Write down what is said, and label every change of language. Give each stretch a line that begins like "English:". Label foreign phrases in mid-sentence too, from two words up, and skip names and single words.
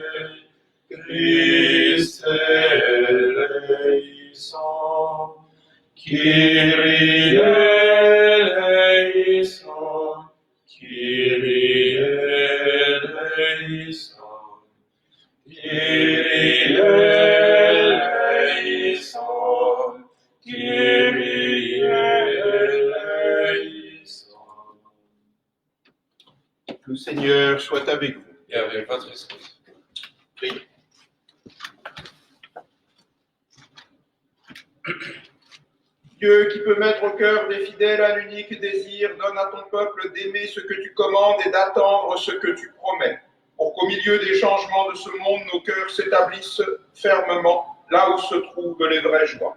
Greek: Χριστὲ ἐλέησον, Κύριε ἐλέησον, Κύριε ἐλέησον, Κύριε ἐλέησον, Κύριε ἐλέησον.
French: Le Seigneur soit avec vous. Et avec votre esprit. Priez. Dieu qui peut mettre au cœur des fidèles un unique désir, donne à ton peuple d'aimer ce que tu commandes et d'attendre ce que tu promets, pour qu'au milieu des changements de ce monde, nos cœurs s'établissent fermement là où se trouvent les vraies joies.